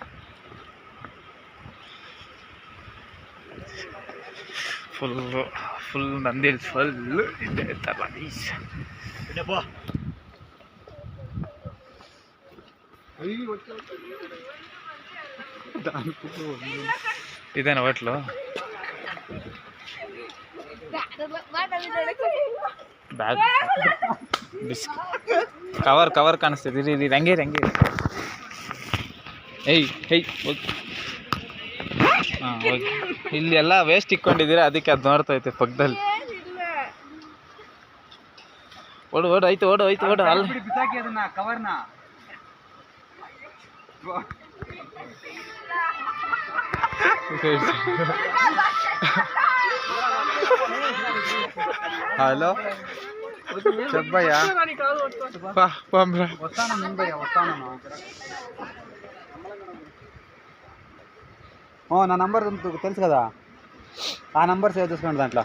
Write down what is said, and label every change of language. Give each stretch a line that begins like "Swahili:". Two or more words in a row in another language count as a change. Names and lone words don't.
Telugu: ఫుల్ నంది ఫుల్ ఇదేనా వాటిలో బ్యాగ్
Kannada: ಕವರ್ ಕಾಣಿಸ್ತದೆ. ಇದು ರಂಗೆ ಏಯ್ ಹಾಂ ಓಕೆ. ಇಲ್ಲಿ ಎಲ್ಲ ವೇಸ್ಟ್ ಇಟ್ಕೊಂಡಿದ್ದೀರಾ ಅದಕ್ಕೆ ಅದು ನೋಡ್ತೈತೆ ಪಕ್ಕದಲ್ಲಿ. ಓಡು ಆಯ್ತು ಓಡು ಅಲ್ಲಿ ಬಿಸಾಕಿ ಅದನ್ನ ಕವರ್ನ.
Telugu: హలో చెప్పయ్యా. నా నంబర్ తెలుసు కదా, ఆ నంబర్ సేవ్ చేసుకోండి దాంట్లో.